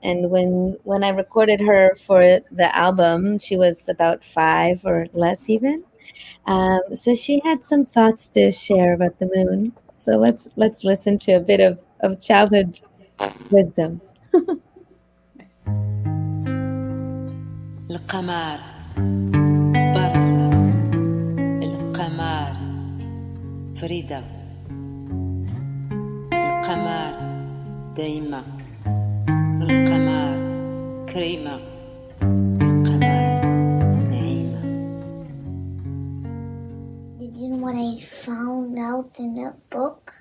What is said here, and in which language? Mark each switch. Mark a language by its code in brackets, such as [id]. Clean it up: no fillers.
[en] And when I recorded her for the album, she was about 5 or less even. So she had some thoughts to share about the moon. So let's listen to a bit of childhood wisdom. [ar] القمر برصة القمر فريدة القمر دايما القمر كريمة القمر نايمة. [en] Did you know what I found out in a book?